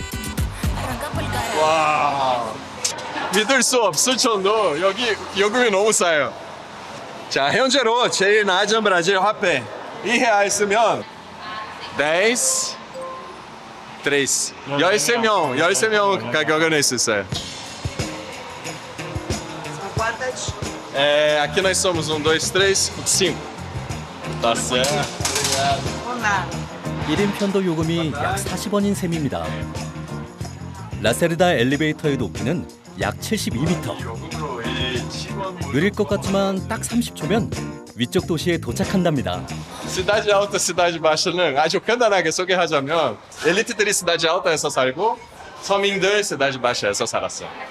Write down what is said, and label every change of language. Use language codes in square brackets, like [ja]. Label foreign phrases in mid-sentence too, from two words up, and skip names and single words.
[ko] 와, 믿을 수 없을 정도 여기 요금이 너무 싸요. 자, 현재로 제일 낮은 브라질 화폐 이해하였으면 10, 13명 가격을 낼 수 있어요. [pt] Aqui nós somos 1, 2, 3, 5. Tá certo. [ko] 1인 편도 요금이 약 40원인 셈입니다. 라세르다 엘리베이터의 높이는 약 72m. 느릴 것 같지만 딱 30초면 위쪽 도시에 도착한답니다. Cidade Alta, Cidade Baixa는 아주 간단하게 소개하자면 엘리트들이 Cidade Alta에서 살고 서민들 Cidade Baixa에서 살았어요.